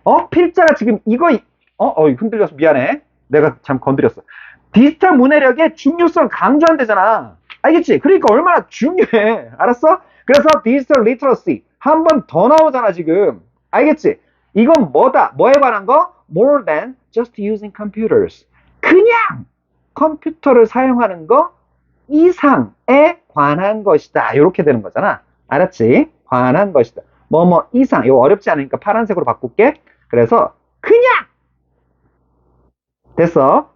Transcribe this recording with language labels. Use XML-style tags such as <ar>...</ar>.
<ko>필자가 지금 이거 흔들려서 미안해. 내가 참 건드렸어. 디지털 문해력의 중요성을 강조한대잖아. 알겠지? 그러니까 얼마나 중요해. 알았어? 그래서 디지털 리터러시 한 번 더 나오잖아 지금. 알겠지? 이건 뭐다? 뭐에 관한 거?</ko> <en>More than just using computers.</en> <ko>그냥 컴퓨터를 사용하는 거 이상에 관한 것이다. 이렇게 되는 거잖아. 알았지? 관한 것이다. 뭐뭐 이상. 이거 어렵지 않으니까 파란색으로 바꿀게. 그래서 그냥 됐어.</ko>